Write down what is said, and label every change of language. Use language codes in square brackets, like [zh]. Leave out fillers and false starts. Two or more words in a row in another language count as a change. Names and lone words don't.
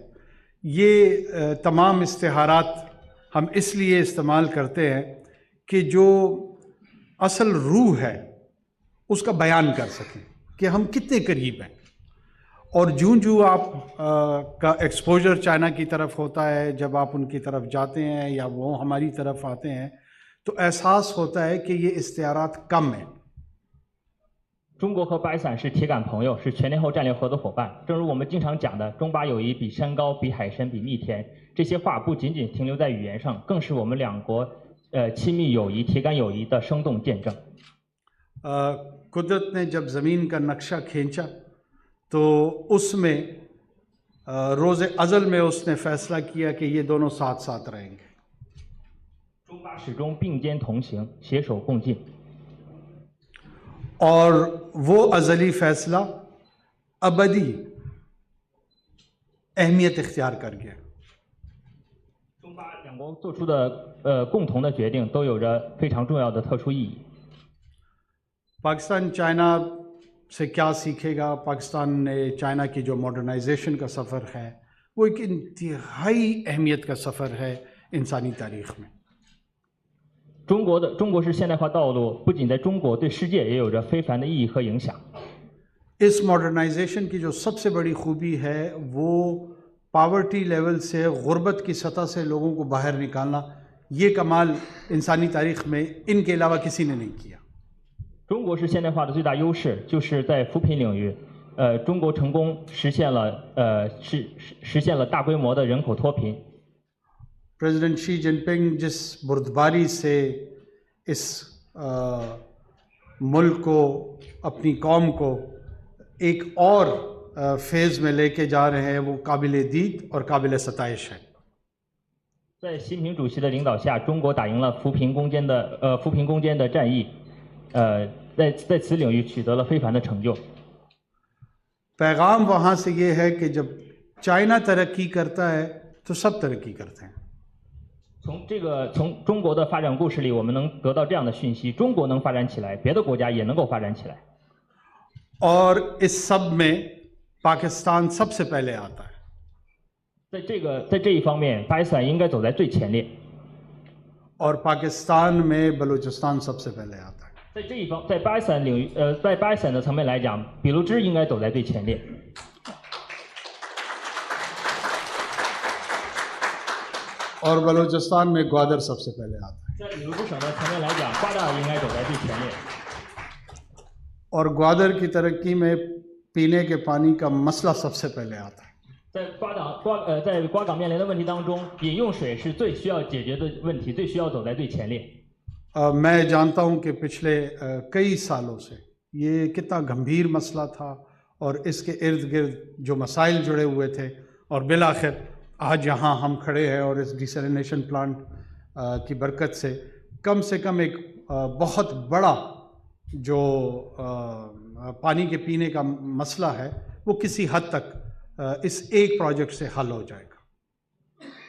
[ur] یہ تمام استعارات ہم اس لیے استعمال کرتے ہیں کہ جو اصل روح ہے اس کا بیان کر سکیں کہ ہم کتنے قریب ہیں. اور جوں آپ کا ایکسپوژر چائنا کی طرف ہوتا ہے، جب آپ ان کی طرف جاتے ہیں یا وہ ہماری طرف آتے ہیں تو احساس ہوتا ہے کہ یہ استعارات کم ہیں. [zh] 中国和巴基斯坦是铁杆朋友，是全天候战略合作伙伴。正如我们经常讲的，中巴友谊比山高，比海深，比蜜甜。这些话不仅仅停留在语言上，更是我们两国亲密友谊、铁杆友谊的生动见证。 [ur] قدرت نے جب زمین کا نقشہ کھینچا تو اس میں روزِ ازل میں اس نے فیصلہ کیا کہ یہ دونوں ساتھ ساتھ رہیں گے. [zh] 中巴始终并肩同行，携手共进。 [ur] اور وہ ازلی فیصلہ ابدی اہمیت اختیار کر گیا. [zh] 中巴两国做出的共同的决定都有着非常重要的特殊意义。 [ur] پاکستان چائنا سے کیا سیکھے گا? پاکستان نے چائنا کی جو ماڈرنائزیشن کا سفر ہے وہ ایک انتہائی اہمیت کا سفر ہے انسانی تاریخ میں. [zh] 中国式现代化道路不仅在中国，对世界也有着非凡的意义和影响。 [ur] اس ماڈرنائزیشن کی جو سب سے بڑی خوبی ہے وہ [en] poverty level [ur] سے غربت کی سطح سے لوگوں کو باہر نکالنا. یہ کمال انسانی تاریخ میں ان کے علاوہ کسی نے نہیں کیا. [zh] 中国式现代化的最大优势就是在扶贫领域，中国成功实现了大规模的人口脱贫。 [ur] پریزیڈنٹ شی جن پنگ جس بردباری سے اس ملک کو، اپنی قوم کو ایک اور فیز میں لے کے جا رہے ہیں وہ قابلِ دید اور قابلِ ستائش ہے. [zh] 在习近平主席的领导下，中国打赢了扶贫攻坚的战役，在此领域取得了非凡的成就。 [ur] پیغام وہاں سے یہ ہے کہ جب چائنا ترقی کرتا ہے تو سب ترقی کرتے ہیں. [zh] 从中国的发展故事里，我们能得到这样的讯息：中国能发展起来，别的国家也能够发展起来。 [ur] اور اس سب میں پاکستان سب سے پہلے آتا ہے. [zh] 在这一方面，巴基斯坦应该走在最前列。 [ur] اور پاکستان میں بلوچستان سب سے پہلے آتا ہے. [zh] 在巴基斯坦领域，在巴基斯坦的层面来讲，俾路支应该走在最前列。 [ur] اور بلوچستان میں گوادر سب سے پہلے آتا ہے. [zh] 在俾路支省的层面来讲，瓜达尔应该走在最前列。 [ur] اور گوادر کی ترقی میں پینے کے پانی کا مسئلہ سب سے پہلے آتا ہے. [zh] 在瓜港面临的问题当中，饮用水是最需要解决的问题，最需要走在最前列。 [ur] میں جانتا ہوں کہ پچھلے کئی سالوں سے یہ کتنا گمبھیر مسئلہ تھا اور اس کے ارد گرد جو مسائل جڑے ہوئے تھے اور بالآخر آج یہاں ہم کھڑے ہیں اور اس [en] desalination plant [ur] کی برکت سے کم ایک بہت بڑا جو پانی کے پینے کا مسئلہ ہے وہ کسی حد تک اس ایک پروجیکٹ سے حل ہو جائے گا.